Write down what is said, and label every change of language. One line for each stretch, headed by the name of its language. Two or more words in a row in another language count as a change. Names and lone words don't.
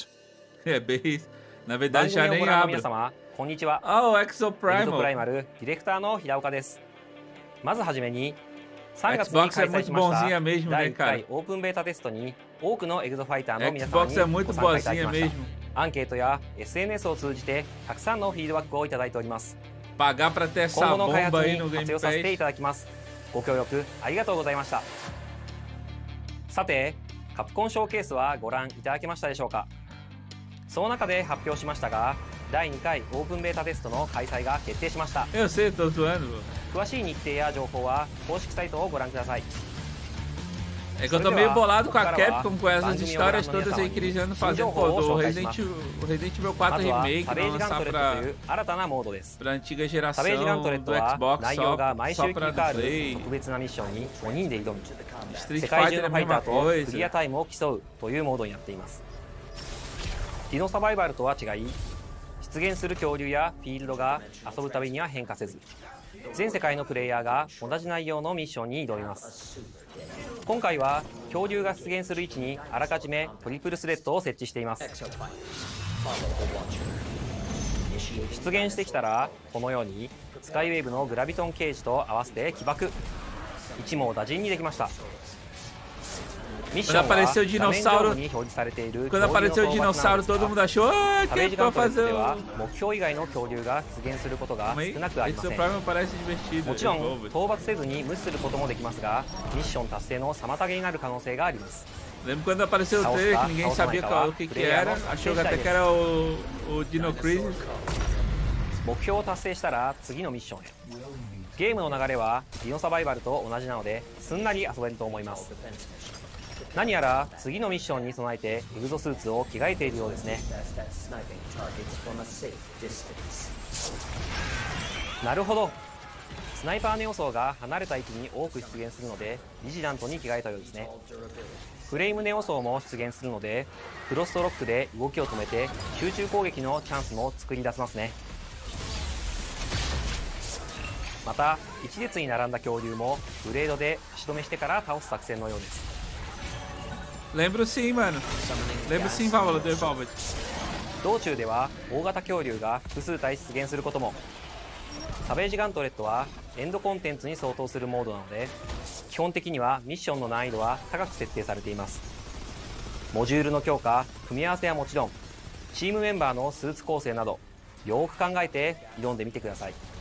Portuguese: É bem, na verdade já nem abre. Oh, Exoprimal.
Japanese: ディレクターの平岡です。まずはじめに3月に
Portuguese: Xbox
Japanese: 開
Portuguese: é
Japanese: 催
Portuguese: muito
Japanese: しました
Portuguese: bonzinha mesmo, né,
Japanese: 第1
Portuguese: cara?
Japanese: 回オープンベータテストに多くのエグゾファイターの皆さんに
Portuguese: Xbox é
Japanese: ご
Portuguese: muito
Japanese: 参加いただき
Portuguese: boazinha
Japanese: ました
Portuguese: mesmo.
Japanese: アンケートや SNS を通じてたくさんのフィードバックをいただいております。
Portuguese: Pagar pra ter essa
Japanese: 今後の開
Portuguese: bomba
Japanese: 発
Portuguese: aí
Japanese: に
Portuguese: no
Japanese: 活
Portuguese: Game
Japanese: 用させてい
Portuguese: Pass.
Japanese: ただきます。ご協力ありがとうございました。さて、カプコンショーケースはご覧いただけましたでしょうか。その中で発表しましたが、第2回オープンベータテストの開催が決定しました。
Portuguese: Eu sei, tô zoando.
Japanese: 詳しい日程や情報は公式サイトをご覧ください。
Portuguese: É que eu tô meio bolado com a Capcom com essas histórias todas aí que eles andam fazendo. Pô, o Resident Evil 4 Remake vai lançar pra antiga geração do Xbox só pra Play. Street Fighter é a mesma coisa.
Japanese: クリアタイムを競うというモードになっています。ディノサバイバルとは違い、出現する恐竜やフィールドが遊ぶたびには変化せず、全世界のプレイヤーが同じ内容のミッションに挑みます。今回は恐竜が出現する位置にあらかじめトリプルスレッドを設置しています。出現してきたらこのようにスカイウェーブのグラビトンケージと合わせて起爆。一網打尽にできました。ミッションは画面上部に表示されている
Portuguese: Quando apareceu o dinossauro, todo mundo achou, ah, que é pra fazer
Japanese: では目標以外の恐竜が出現することが少なくありません。
Portuguese: Esse Prime parece divertido.
Japanese: もちろん討伐せずに無視することもできますが、ミッション達成の妨げになる可能性があります。
Portuguese: Lembro quando apareceu o trailer que ninguém sabia o que era, achou até que era o Dino Crisis.
Japanese: 目標を達成したら次のミッションへ。ゲームの流れはディノサバイバルと同じなのですんなり遊べると思います。何やら次のミッションに備えてエグゾスーツを着替えているようですね。なるほど、スナイパーネオ層が離れた位置に多く出現するのでビジラントに着替えたようですね。フレームネオ層も出現するのでフロストロックで動きを止めて集中攻撃のチャンスも作り出せますね。また一列に並んだ恐竜もブレードで足止めしてから倒す作戦のようです。
Portuguese: Lembro sim, mano. Lembro sim, Valor, do Evolved.
Japanese: 道中では大型恐竜が複数体出現することも。サベージガントレットはエンドコンテンツに相当するモードなので基本的にはミッションの難易度は高く設定されています。モジュールの強化、組み合わせはもちろんチームメンバーのスーツ構成などよーく考えて挑んでみてください。